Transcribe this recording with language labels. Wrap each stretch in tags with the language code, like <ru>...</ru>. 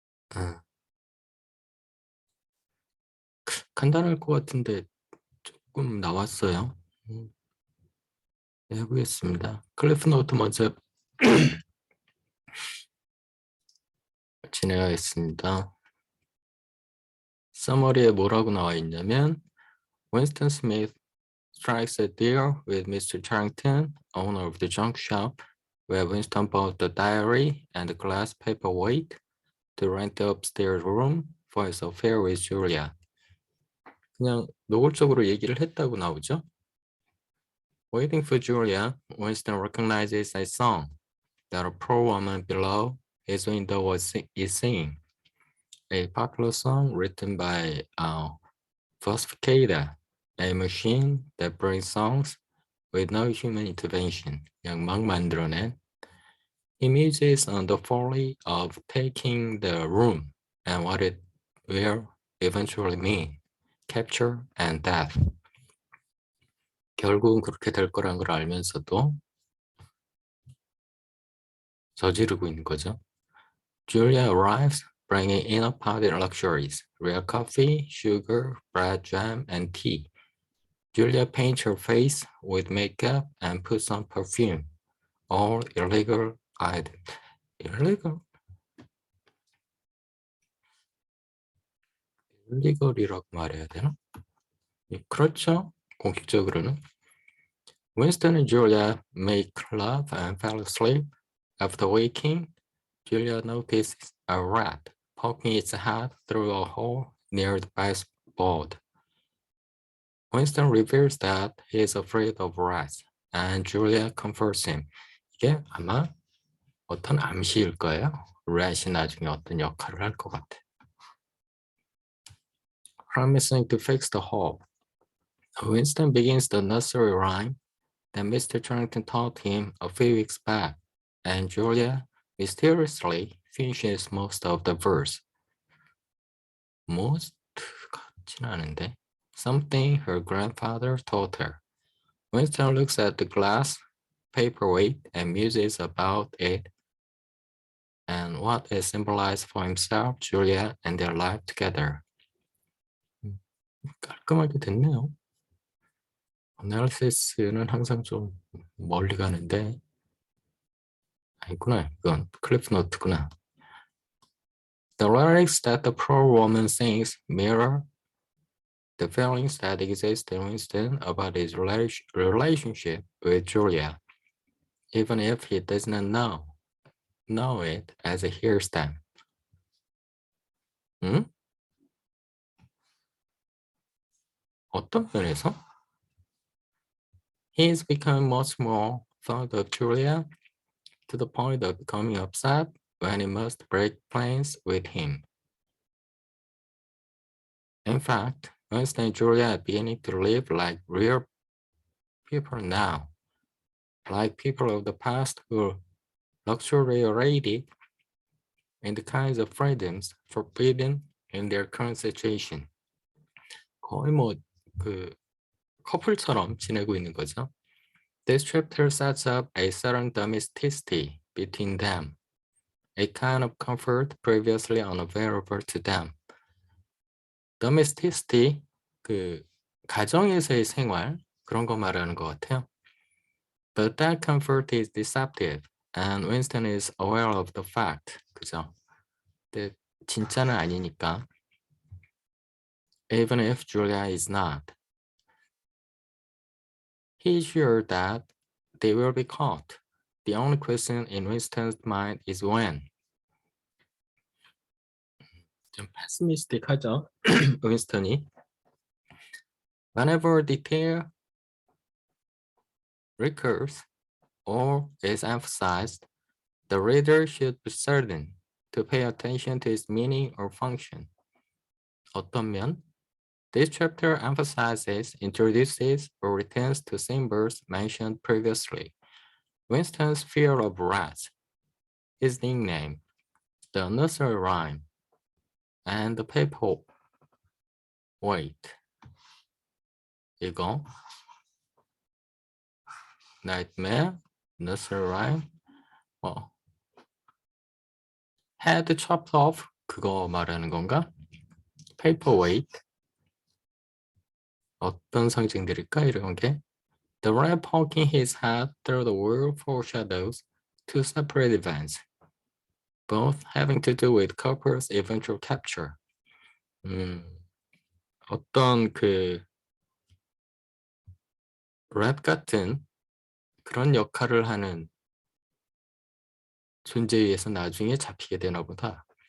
<ko>아, 간단할 것 같은데 조금 나왔어요. 네, 해보겠습니다. 클리프 노트 먼저 진행하겠습니다.</ko> <en>Summary에</en> <ko>뭐라고 나와 있냐면</ko> <en>Winston Smith strikes a deal with Mr. Charrington, owner of the junk shop, where Winston bought the diary and the glass paperweight to rent the upstairs room for his affair with Julia.</en> <ko>그냥 노골적으로 얘기를 했다고 나오죠.</ko> <en>Waiting for Julia, Winston recognizes a song that a poor woman below his window is singing. A popular song written by Falsificada, a machine that brings songs with no human intervention.</en> <ko>그냥 막 만들어낸.</ko> <en>He muses on the folly of taking the room and what it will eventually mean, capture and death.</en> <ko>결국은 그렇게 될 거란 걸 알면서도 저지르고 있는 거죠.</ko> <en>Julia arrives, bringing in a party luxuries, real coffee, sugar, bread, jam, and tea. Julia paints her face with makeup and puts on perfume. All illegal items. illegal?</en> <ko>illegal이라고 말해야 되나? 그렇죠. 공식적으로는.</ko> <en>Winston and Julia make love and fell asleep. After waking, Julia notices a rat poking its head through a hole near the baseboard. Winston reveals that he is afraid of rats, and Julia comforts him.</en> <ko>이게 아마 어떤 암시일 거예요. rat이 나중에 어떤 역할을 할 것 같아.</ko> <en>Promising to fix the hole, Winston begins the nursery rhyme that Mr. Charrington taught him a few weeks back, and Julia mysteriously finishes most of the verse.</en> <ko>most 같진 않은데.</ko> <en>Something her grandfather taught her. Winston looks at the glass paperweight and muses about it and what it symbolized for himself, Julia, and their life together.</en> <ko>깔끔하게 됐네요. Analysis는 항상 좀 멀리 가는데 아니구나. 이건 클리프 노트구나.</ko> <en>The lyrics that the poor woman sings mirror the feelings that exist in Winston about his relationship with Julia, even if he does not know it as he hears them.</en> <ko>어떤 면에서?</ko> <en>He is becoming much more fond of Julia to the point of becoming upset when he must break plans with him. In fact, Winston and Julia are beginning to live like real people now, like people of the past who luxuriated in the kinds of freedoms forbidden in their current situation.</en> <ko>거의 커플처럼 지내고 있는 거죠.</ko> <en>This chapter sets up a certain domesticity between them, a kind of comfort previously unavailable to them.</en> <ko>Domesticity, 가정에서의 생활, 그런 거 말하는 것 같아요.</ko> <en>But that comfort is deceptive, and Winston is aware of the fact.</en> <ko>그죠? 근데 진짜는 아니니까.</ko> <en>Even if Julia is not. He is sure that they will be caught. The only question in Winston's mind is when.</en> <ko>좀 pessimistic하죠, 윈스턴이.</ko> <en>Whenever detail recurs or is emphasized, the reader should be certain to pay attention to its meaning or function.</en> <ko>어떤 면?</ko> <en>This chapter emphasizes, introduces, or returns to symbols mentioned previously. Winston's fear of rats, his nickname, the nursery rhyme, and the paper weight.</en> <ko>이거</ko> <en>nightmare, nursery rhyme, head chopped off</en> <ko>그거 말하는 건가?</ko> <en>paperweight</en> <ko>어떤 상징들일까 이런 게</ko> <en>The rat poking his head through the wall foreshadows two separate events, both having to do with Cooper's eventual capture.</en> <ko>어떤 그 랩 같은 그런 역할을 하는 존재에 의해서 나중에 잡히게 되나 보다.</ko>